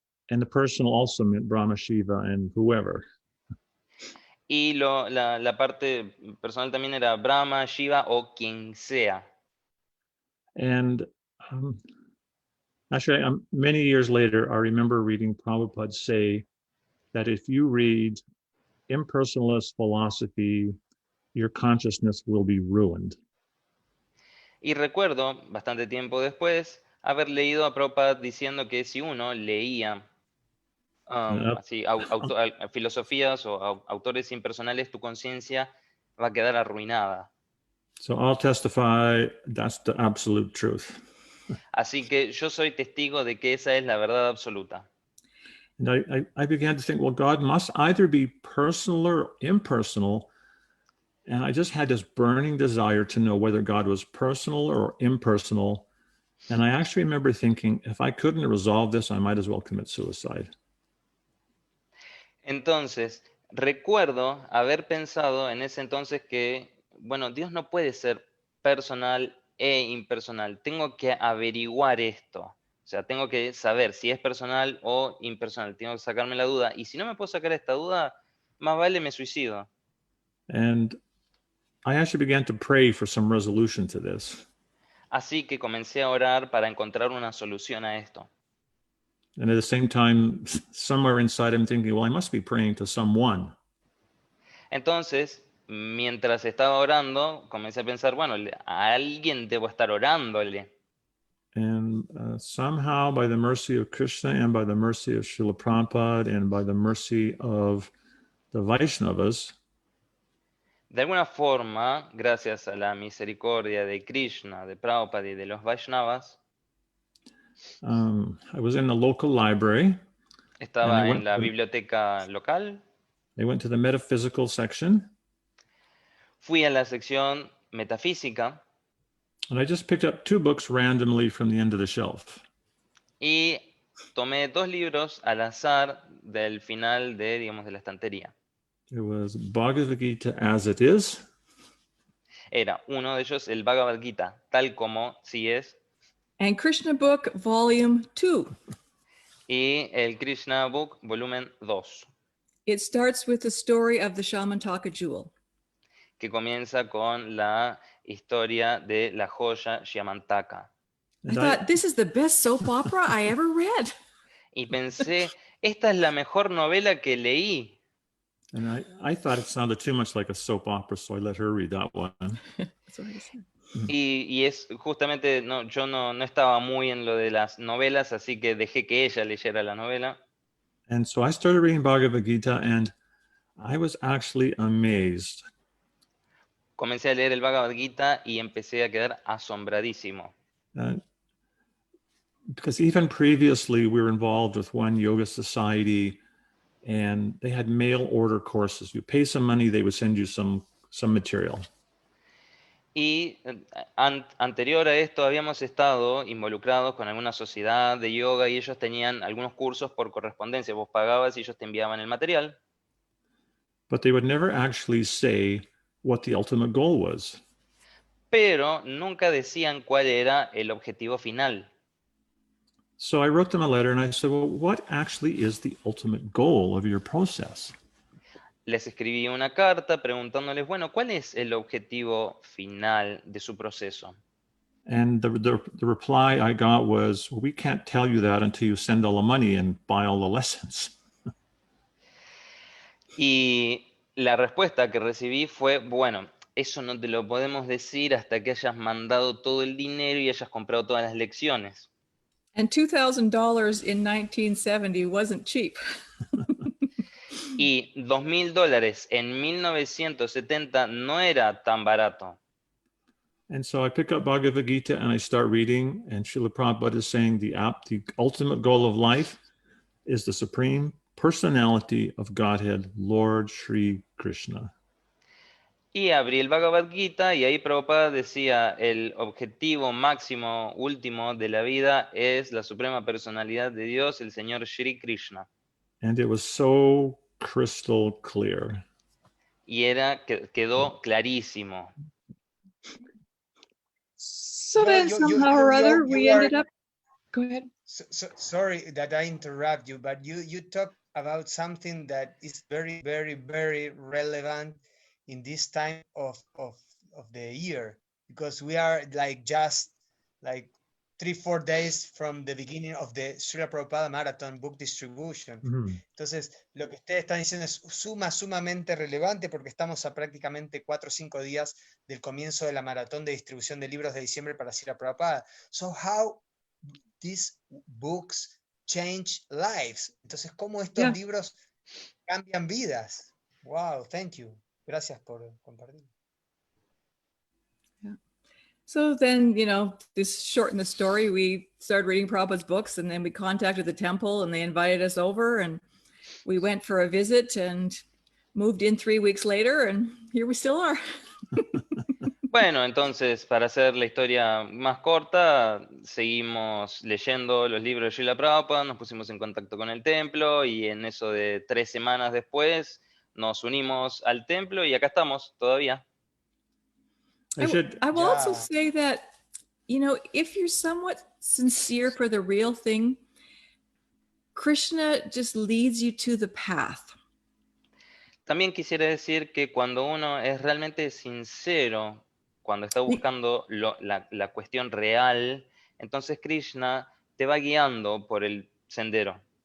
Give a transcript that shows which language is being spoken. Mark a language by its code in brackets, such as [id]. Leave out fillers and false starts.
[en] And the personal also meant Brahma, Shiva, and whoever. [es] Y la parte personal también era Brahma, Shiva o quien sea. [en] And actually, many years later, I remember reading Prabhupada say that if you read impersonalist philosophy, your consciousness will be ruined. [es] Y recuerdo, bastante tiempo después, haber leído a Prabhupada diciendo que si uno leía así, filosofías o autores impersonales, tu conciencia va a quedar arruinada. [en] So I'll testify that's the absolute truth. [es] Así que yo soy testigo de que esa es la verdad absoluta. [en] And I began to think, well, God must either be personal or impersonal. And I just had this burning desire to know whether God was personal or impersonal. And I actually remember thinking, if I couldn't resolve this, I might as well commit suicide. [es] Entonces, recuerdo haber pensado en ese entonces que, bueno, Dios no puede ser personal e impersonal. Tengo que averiguar esto. O sea, tengo que saber si es personal o impersonal. Tengo que sacarme la duda. Y si no me puedo sacar esta duda, más vale me suicido. [en] And I actually began to pray for some resolution to this. [es] Así que comencé a orar para encontrar una solución a esto. [en] And at the same time, somewhere inside, I'm thinking, well, I must be praying to someone. [es] Entonces, mientras estaba orando, comencé a pensar, bueno, a alguien debo estar orándole. [en] And somehow, by the mercy of Krishna and by the mercy of Srila Prabhupada and by the mercy of the Vaishnavas, [es] de alguna forma, gracias a la misericordia de Krishna, de Prabhupada y de los Vaishnavas, [en] I was in the local library. [es] Estaba en la biblioteca local. [en] I went to the metaphysical section. [es] Fui a la sección metafísica. [en] And I just picked up 2 books randomly from the end of the shelf. [es] Y tomé 2 libros al azar del final de, digamos, de la estantería. [en] It was Bhagavad Gita as it is. [es] Era uno de ellos el Bhagavad Gita, tal como sí es. [en] And Krishna Book, Volume 2. [es] y el Krishna Book, volumen 2, [en] It starts with the story of the Shamantaka jewel. [es] que comienza con la historia de la joya Shamantaka. [en] I thought, this is the best soap opera I ever read. [es] Y pensé, esta es la mejor novela que leí. [en] And I thought it sounded too much like a soap opera, so I let her read that one. That's what I said. [es] Y es justamente, no, yo no estaba muy en lo de las novelas, así que dejé que ella leyera la novela. [en] And so I started reading Bhagavad Gita, and I was actually amazed. [es] Comencé a leer el Bhagavad Gita y empecé a quedar asombradísimo. [en] Because even previously, we were involved with one yoga society, and they had mail order courses. You pay some money, they would send you some material. [es] Y anterior a esto habíamos estado involucrados con alguna sociedad de yoga y ellos tenían algunos cursos por correspondencia. Vos pagabas y ellos te enviaban el material. [en] But they would never actually say what the ultimate goal was. [es] Pero nunca decían cuál era el objetivo final. [en] So I wrote them a letter and I said, well, what actually is the ultimate goal of your process? [es] Les escribí una carta preguntándoles, bueno, ¿cuál es el objetivo final de su proceso? [en] And the reply I got was, well, we can't tell you that until you send all the money and buy all the lessons. [es] Y la respuesta que recibí fue, bueno, eso no te lo podemos decir hasta que hayas mandado todo el dinero y hayas comprado todas las lecciones. [en] And $2,000 in 1970 wasn't cheap. [es] Y $2,000 en 1970 no era tan barato. [en] And so I pick up Bhagavad Gita and I start reading, and Srila Prabhupada is saying the ultimate goal of life is the supreme personality of Godhead, Lord Sri Krishna. [es] Y abrí el Bhagavad Gita y ahí Prabhupada decía, el objetivo máximo, último de la vida es la suprema personalidad de Dios, el Señor Sri Krishna. [en] And it was so crystal clear. [es] Y quedó clarísimo. [en] So then somehow or other we ended up, go ahead. Sorry that I interrupt you, but you talk about something that is very, very, very relevant in this time of the year, because we are just 3-4 days from the beginning of the Srila Prabhupada Marathon book distribution. [es] Entonces, lo que ustedes están diciendo es sumamente relevante porque estamos a prácticamente 4 o 5 días del comienzo de la maratón de distribución de libros de diciembre para Srila Prabhupada. [en] So how these books change lives? [es] Entonces, ¿cómo estos libros cambian vidas? [en] Wow, thank you. [es] Gracias por compartir. [en] Yeah. So then, this shortened the story. We started reading Prabhupada's books, and then we contacted the temple, and they invited us over, and we went for a visit and moved in 3 weeks later, and here we still are. [es] Bueno, entonces, para hacer la historia más corta, seguimos leyendo los libros de Srila Prabhupada, nos pusimos en contacto con el templo, y en eso de 3 semanas después, nos unimos al templo y acá estamos todavía. [en] I will also say that, if you're somewhat sincere for the real thing, Krishna just leads you to the path. [es] También quisiera decir que cuando uno es realmente sincero, cuando está buscando la cuestión real, entonces Krishna te va guiando por el sendero.